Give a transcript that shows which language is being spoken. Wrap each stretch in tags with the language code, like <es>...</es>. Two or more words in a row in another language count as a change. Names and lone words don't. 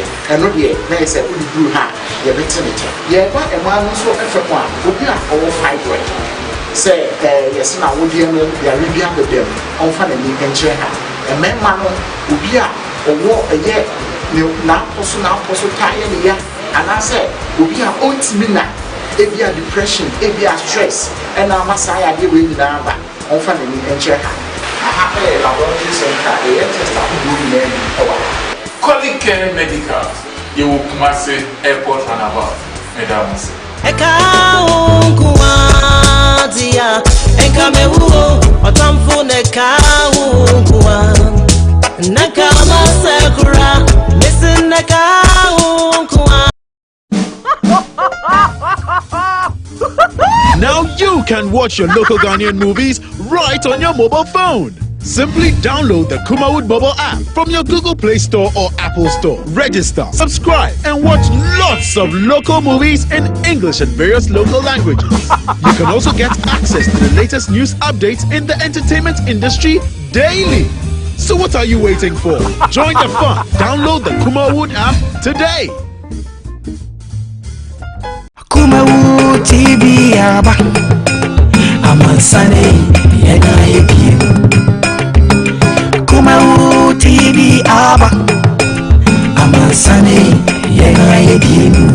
<ak>ɛno deɛ na yɛ sɛ wode duru ha yɛbɛte ne kyɛ yɛba ɛmaa no nso ɛfɛ mu a obi a ɔwɔ fibroid sɛ yɛsɛ na wodeɛ no yare bi abɛdam ɔmfa n'ani ɛnkyerɛ ha mmarima no obi a ɔwɔ ɛyɛ n'apɔ so taa yɛ ne ya anaasɛ obi a ɔntumi na ebi a depression ebi a stress ɛna ama saa yɛ adeɛ wei nyinaa ba ɔmfa n'ani ɛnkyerɛ ha aha ɛyɛ</ak> <en>laboratory center</en> <ak>ɛyɛ test ahodoɔ nyinaa bi ɛwɔ ha. Kolikere Medical yɛwɔ Kumasi</ak> <en>airport runabout</en> <ak>ɛda mo se. Eka unkuwa dia enka mewu otamfu neka unkuwa naka masekura misin neka unkuwa.</ak> <en>Now you can watch your local Ghanaian movies right on your mobile phone. Simply download the Kumawood mobile app from your Google Play Store or Apple Store. Register, subscribe, and watch lots of local movies in English and various local languages. You can also get access to the latest news updates in the entertainment industry daily. So what are you waiting for? Join the fun. Download the Kumawood app today.</en> <ak>Kumawood TV aba Amansane yena yebie Kumawood TV aba Amansane yena yebie</ak>